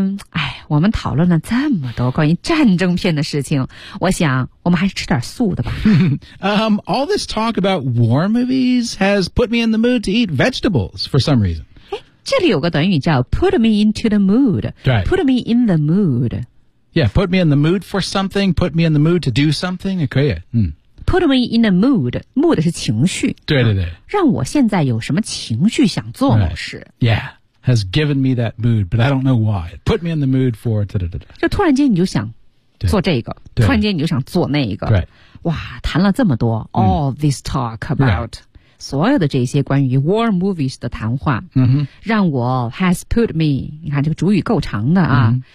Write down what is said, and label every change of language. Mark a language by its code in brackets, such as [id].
[zh] 哎，我们讨论了这么多关于战争片的事情，我想我们还是吃点素的吧。 [en] all this talk about war movies has put me in the mood to eat vegetables for some reason. [zh] 哎，这里有个短语叫 [en] put me into the mood. Right. Put me in the mood. Yeah, put me in the mood for something, put me in the mood to do something, [zh] 也可以。嗯。 [en] Put me in a mood. [zh] Mood 是情绪。对对对。让我现在有什么情绪想做某事。 [en] Right. Yeah. Has given me that mood, but I don't know why. It put me in the mood for... [zh] 就突然间你就想做这个突然间你就想做那个、 [en] right. [zh] 哇谈了这么多、 [en] mm. All this talk about、 right. [zh] 所有的这些关于 [en] war movies [zh] 的谈话、 mm-hmm. 让我 [en] has put me [zh] 你看这个主语够长的啊、mm-hmm.